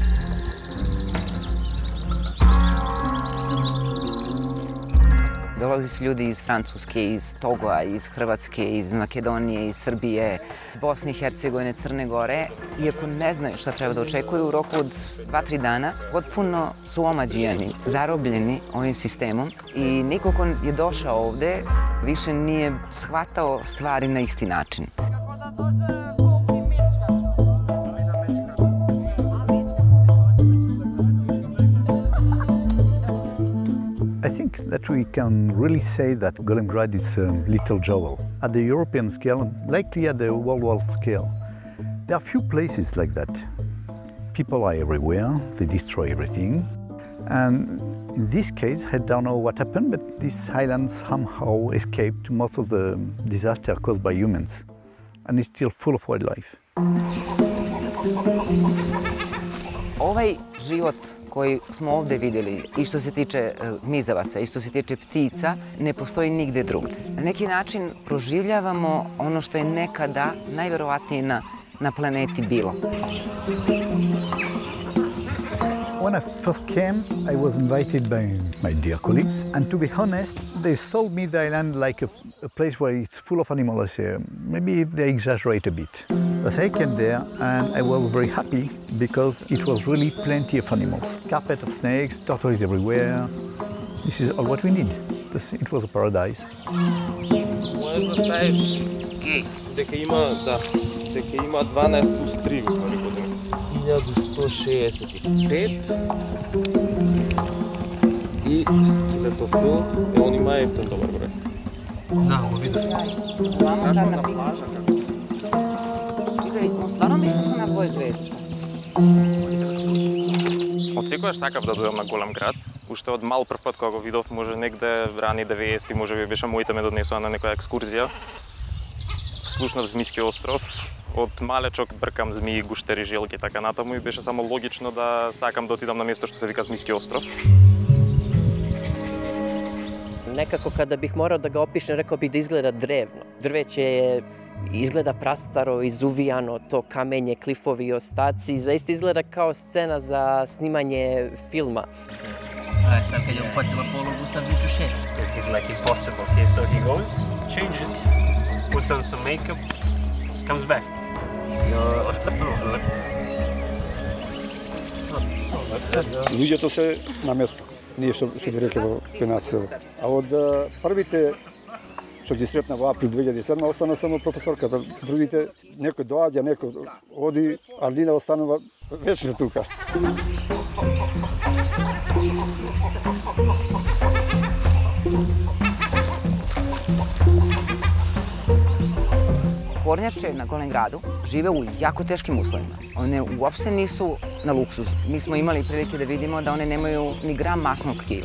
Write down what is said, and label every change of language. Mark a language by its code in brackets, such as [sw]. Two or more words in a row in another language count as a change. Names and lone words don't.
[sr] Dolazi su ljudi iz Francuske, iz Togoa, iz Hrvatske, iz Makedonije, iz Srbije, Bosne i Hercegovine, Crne Gore. Iako ne znaju šta treba da očekuju, u roku od 2-3 dana potpuno su omađijani, zarobljeni ovim sistemom i niko ko je došao ovde više nije shvatao stvari na isti način. [en] That we can really say that Golem Grad is a little jewel. At the European scale, likely at the world scale, there are few places like that. People are everywhere, they destroy everything. And in this case, I don't know what happened, but this island somehow escaped most of the disaster caused by humans. And it's still full of wildlife. [sr] Ovaj život koji smo ovde vidjeli i što se tiče mizavaca i što se tiče ptica ne postoji nigde drugde. Na neki način proživljavamo ono što je nekada najverovatnije na planeti bilo. [en] When I first came, I was invited by my dear colleagues, and to be honest, they sold me the island like a place where it's full of animals. Maybe they exaggerate a bit. But I came there and I was very happy because it was really plenty of animals. Carpet of snakes, tortoises everywhere. This is all what we need. It was a paradise. [mk] Можеш да ставиш дека има 12 плюс 3 устvari години. 1165 и скелетофил е он има ефтен добар брoj. Да, го видиш. [sr] Vamo sad na plaža kako. Čekaj, on stvarno misli da su nas dvoje zvезди? [mk] Од секојаш сакав да дојдам на Голем Град. Уште од мал прв пат кога го видов, може негде рани 90-ти, може би беше моите ме донесоа на некоја екскурзија. Слушнав Змијски остров. Од малечок бркам змии, гуштери, желки и така натаму и беше само логично да сакам да отидам на место што се вика Змијски остров. [sr] Nekako kada bih morao da ga opišem, rekao bih da izgleda drevno. Drveće je izgleda prastaro, izuvijano, to kamenje, klifovi i ostaci. Zaista izgleda kao scena za snimanje filma. Sad kad je uhvatila polugu, sad vuče 6. [en] He's like impossible. Okay, so he goes, changes, puts on some makeup, comes back. [mk] Луѓето се на место. Ние што би рекле во нас. А од првите што ги сретна во април 2007 остана само професорката. Другите некој доаѓа, некој оди, а Лина останува вечно тука. [sr] Kornjače na Golem Gradu žive u jako teškim uslovima. One uopšte nisu na luksuzu. Mi smo imali prilike da vidimo da one nemaju ni gram masnog tkiva.